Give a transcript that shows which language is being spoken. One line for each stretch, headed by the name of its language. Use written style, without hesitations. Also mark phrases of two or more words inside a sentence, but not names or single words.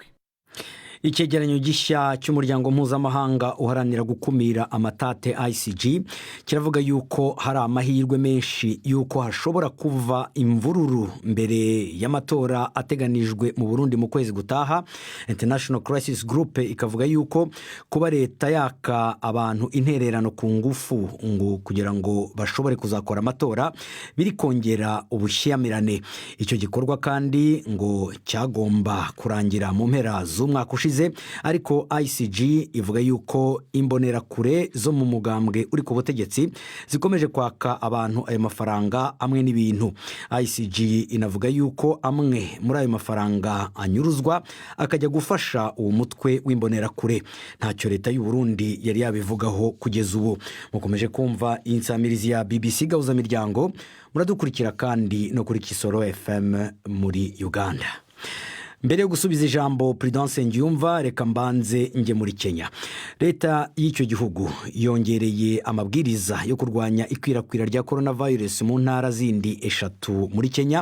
Kinyarwanda: Icyegeranyo gishya cy'umuryango mpuzamahanga uharanira gukumira amatate ICG kiravuga yuko hari amahirwe menshi yuko hashobora kuva imvururu mbere y'amatora ateganijwe mu Burundi mu kwezi gutaha. International Crisis Group ikavuga yuko kuba leta yaka abantu intererano ku ngufu ngo kugira ngo bashobore kuzakora amatora biri kongera ubushyamirane. Icyo gikorwa kandi ngo cyagomba kurangira mu mpera z'umwaka ushize, ariko ICG ivuga yuko imbonerakure zo mu mugambwe uri ku butegetsi zikomeje kwaka abantu ayo mafaranga amwe n'ibintu. ICG inavuga yuko amwe muri ayo mafaranga anyuruzwa akajya gufasha uwo mutwe w'imbonerakure. Ntacyo leta y'u Burundi yari yabivugaho kugeza ubu. Mukomeje kumva insamirizi ya BBC Gahuzamiryango, muradukurikira kandi no kuri Kisoro FM muri Uganda. Mbere yo gusubiza ijambo Prudent Nsengiyumva, reka mbanze nge muri Kenya. Leta y'icyo gihugu yongereye amabwiriza yo kurwanya ikwirakwira rya coronavirus mu ntara zindi 3 muri Kenya.